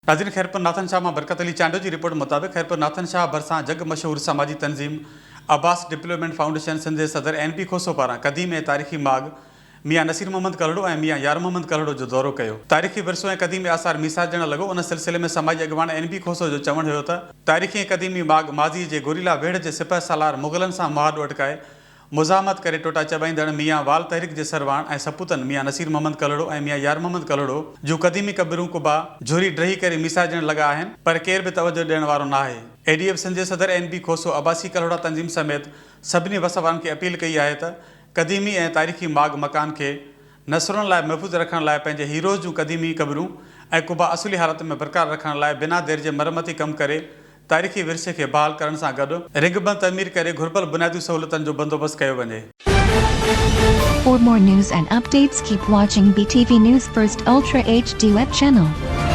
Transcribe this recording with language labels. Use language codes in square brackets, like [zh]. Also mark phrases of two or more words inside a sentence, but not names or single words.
[sd] नाज़रीन, खैरपुर नाथन शाह मां बरकत अली चांडो की रिपोर्ट मुताबिक खैरपुर नाथन शाह भरसा जग मशहूर समाजी तंजीम अब्बास डेवलपमेंट फाउंडेशन सिंध के सदर NP खोसो पारा कदीम ए तारीख़ी माग मियाँ नसीर मोहम्मद कलड़ो और मियाँ यार मोहम्मद कलड़ो जो दौरो किया। तारीख़ी विरसो और कदीमी आसार मिसाल ॾियण लॻो। उन सिलसिले में समाजी अॻवान NP खोसो जो चवण हो तारीख़ी कदीमी माग माज़ी के गोरीला वेढ़ के सिपह सालार मुग़लन से मुआदो अटकाए मुज़ामत करे टोटा चबाईंदड़ मियाँ वाल तहरीक के सरवान और सपूतन मियाँ नसीर मोहम्मद कलड़ो और मियाँ यार मोहम्मद कलड़ो जो कदीमी कबरूं कुबा झोरी ड्रही करे मिसाल ॾियण लगा आहिनि, पर केर भी तवज्जो ॾियण वारो न आहे। ADF सिंध जे सदर NP खोसो अब्बासी कलड़ा तंजीम समेत सभिनी वसवारनि खे अपील कई है त कदीमी और तारीख़ी माग मकान के नसरुनि लाइ महफ़ूज़ रखण लाइ पंहिंजे हीरोज़ जूं कदीमी कबरूं ऐं कुबा असुली हालत में बरक़रार रखण लाइ बिना देर जे मरमती कम करे तारीख़ी विरसे के बहाल करण सां गॾु रिंगबंद तमीर करे घुर्बल बुनियादी सहूलतनि जो बंदोबस्त कयो वञे। [en] For more news and updates, keep watching BTV News First Ultra HD web channel.